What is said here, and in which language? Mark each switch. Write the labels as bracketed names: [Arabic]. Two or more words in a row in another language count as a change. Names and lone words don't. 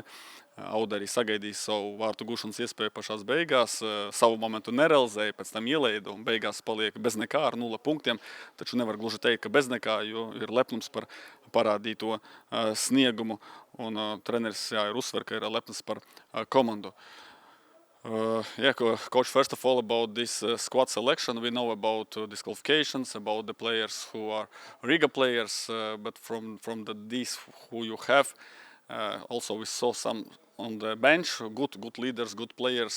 [Latvian] Auda arī sagaidīja savu vārtu gūšanas iespēju pašās beigās, savu momentu nerealizēja, pēc tam ieleida un beigās paliek bez nekā ar 0 punktiem. Taču nevar gluži teikt, ka bez nekā, jo ir lepnums par parādīto sniegumu, un treneris ir uzsver, ka ir lepns par komandu. [English] Coach, first of all, about this squad selection, we know about disqualifications, about the players who are Riga players, but from these who you have, also we saw some on the bench, good leaders, good players.